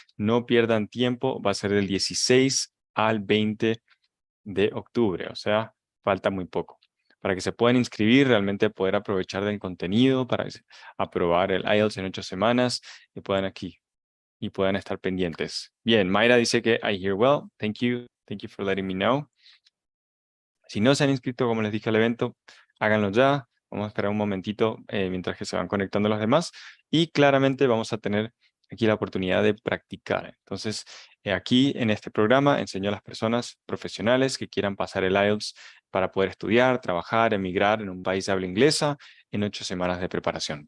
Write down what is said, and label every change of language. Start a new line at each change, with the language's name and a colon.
Spanish: No pierdan tiempo, va a ser del 16 al 20 de octubre, o sea, falta muy poco. Para que se puedan inscribir, realmente poder aprovechar del contenido, para aprobar el IELTS en 8 semanas y puedan estar pendientes. Bien, Mayra dice que
English: I hear well. Thank you for letting me know.
Spanish: Si no se han inscrito, como les dije al evento, háganlo ya. Vamos a esperar un momentito mientras que se van conectando los demás. Y claramente vamos a tener aquí la oportunidad de practicar. Entonces, aquí en este programa enseño a las personas profesionales que quieran pasar el IELTS para poder estudiar, trabajar, emigrar en un país de habla inglesa en 8 semanas de preparación.